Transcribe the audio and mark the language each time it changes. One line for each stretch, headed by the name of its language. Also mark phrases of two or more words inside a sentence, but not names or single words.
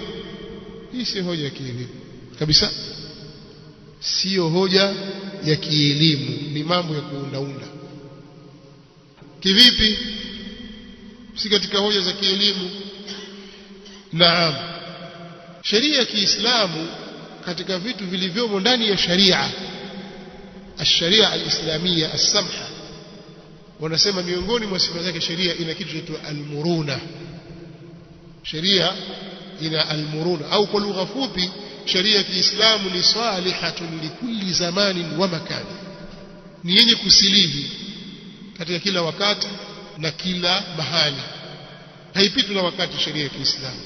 Swahili: Hii si hoja ya kielimu kabisa. Sio hoja ya kielimu, ni mambo ya kuundaunda. Kivipi? Si katika hoja za kielimu. Naam. Sheria ya Kiislamu katika vitu vilivyomo ndani ya sharia,
Arabic: الشريعة الإسلامية السمحة,
Swahili: wanasema miongoni mwa sifa zake sheria ina kitu kinaitwa almuruna. Sheria ina almuruna, au kwa lugha fupi sheria ya Kiislamu ni
Arabic: صالحة لكل زمان ومكان,
Swahili: ni yenye kusilihi katika kila wakati na kila mahali, haipitwi na wakati sheria ya Kiislamu.